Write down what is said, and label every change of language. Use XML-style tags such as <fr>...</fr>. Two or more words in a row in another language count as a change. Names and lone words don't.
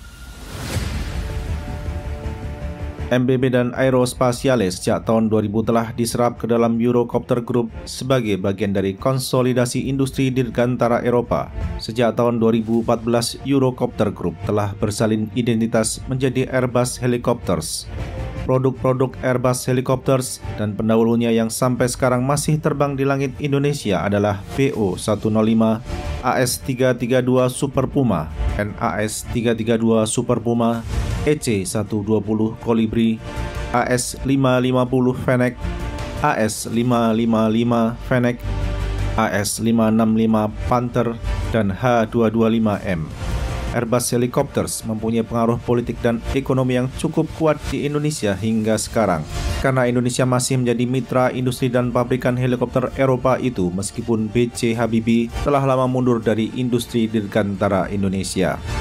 <id>MBB dan Aerospatiale sejak tahun 2000 telah diserap ke dalam Eurocopter Group sebagai bagian dari konsolidasi industri dirgantara Eropa. Sejak tahun 2014, Eurocopter Group telah bersalin identitas menjadi Airbus Helicopters. Produk-produk Airbus Helicopters dan pendahulunya yang sampai sekarang masih terbang di langit Indonesia adalah PO-105, AS-332 Super Puma, NAS-332 Super Puma, EC-120 Kolibri, AS-550 Fennec, AS-555 Fennec, AS-565 Panther, dan H-225M. Airbus Helicopters mempunyai pengaruh politik dan ekonomi yang cukup kuat di Indonesia hingga sekarang. Karena Indonesia masih menjadi mitra industri dan pabrikan helikopter Eropa itu, meskipun B.J. Habibie telah lama mundur dari industri dirgantara Indonesia.</id>